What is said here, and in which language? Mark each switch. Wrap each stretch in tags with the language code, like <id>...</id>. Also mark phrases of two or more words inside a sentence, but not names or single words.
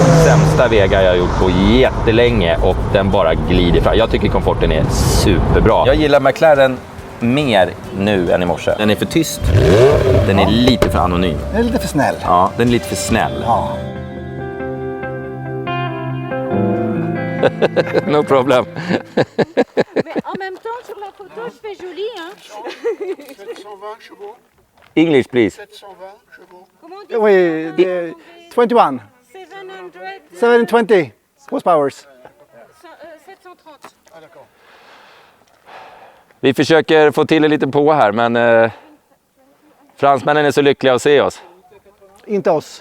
<sv>Sämsta vägar jag har gjort på jättelänge och den bara glider fram. Jag tycker komforten är superbra. Jag gillar McLaren mer nu än i morse. Den är för tyst. Den är lite för anonym. Den är lite för snäll. Ja, den är lite för snäll. Ja.</sv> <en>No problem.</en> <fr>Mais en même temps, sur la photo, je fais joli, hein. 720 chevaux. English, please. 720 chevaux. Comment on dit Oui,</fr> <sv>det är 21.</sv> <en>700, 720 horsepowers. 730.</en> <fr>Ah d'accord.</fr> <sv>Vi försöker få till en liten på här, men fransmännen är så lyckliga att se oss. Inte oss.</sv>